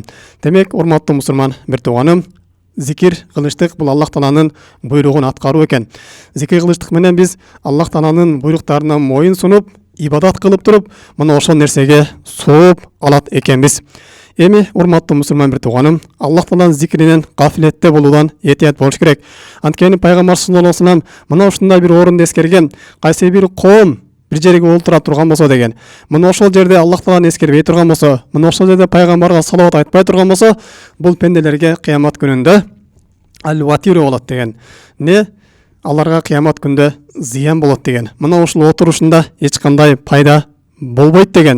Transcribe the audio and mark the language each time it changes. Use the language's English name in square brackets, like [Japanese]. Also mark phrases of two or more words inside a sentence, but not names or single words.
[Kyrgyz] Демек, урматтуу мусульман бир тууганым, зикир кылыштык бул Аллах Тааланын буйругун аткаруу экен. Зикир кылыштык менен биз Аллах Тааланын буйруктарына моюн сунуп, ибадат кылып туруп, мына ошол нерсеге сооп алат экенбиз. Эми, урматтуу мусульман бир тууганым, Аллах Тааланын зикиринен гафилетте болуудан этият болуш керек. Анткени пайгамбар [Arabic] صلى الله عليه وسلم [Kyrgyz] мына ушундай бир орунду эскерген, кайсы бир коом бир жерге олтура турган болсо деген, мына ошол жерде Аллах Тааланы эскербей турган болсо, мына ошол жерде пайгамбарга салават айтпай турган болсо, бул пенделерге кыямат күнүндө ал-ватиру болот деген. Не? Аларга кыямат күндө зыян болот деген. Мына ушул отурушунда эч кандай пайда болбойт деген.